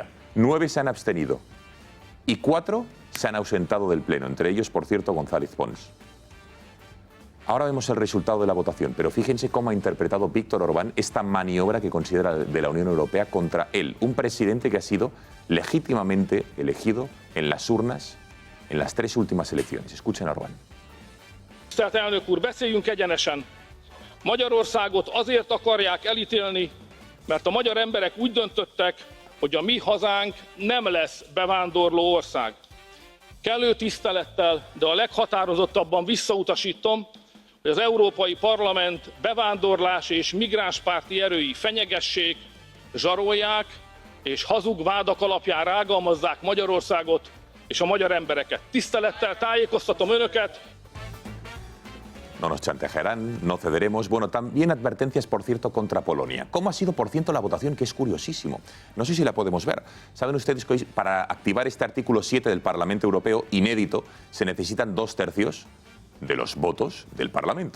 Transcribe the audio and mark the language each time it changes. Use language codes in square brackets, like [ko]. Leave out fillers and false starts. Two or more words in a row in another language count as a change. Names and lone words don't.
[es] 9 se han abstenido y 4 se han ausentado del Pleno, entre ellos, por cierto, González Pons. Ahora vemos el resultado de la votación, pero fíjense cómo ha interpretado Víctor Orbán esta maniobra que considera de la Unión Europea contra él, un presidente que ha sido legítimamente elegido en las urnas en las 3 últimas elecciones. Escuchen a Orbán. [hu] Tisztelt elnök úr, beszéljünk egyenesen. Magyarországot azért akarják elítélni, mert a magyar emberek úgy döntöttek, hogy a mi hazánk nem lesz bevándorló ország. Kellő tisztelettel, de a leghatározottabban visszautasítom, hogy az Európai Parlament bevándorlás és migránspárti erői fenyegessék, zsarolják és hazug vádak alapján rágalmazzák Magyarországot és a magyar embereket. Tisztelettel tájékoztatom önöket. [es] No nos chantajearán, no cederemos. Bueno, también advertencias, por cierto, contra Polonia. ¿Cómo ha sido, por cierto, la votación? Que es curiosísimo. No sé si la podemos ver. Saben ustedes que hoy, para activar este artículo 7 del Parlamento Europeo, inédito, se necesitan 2/3 de los votos del Parlamento.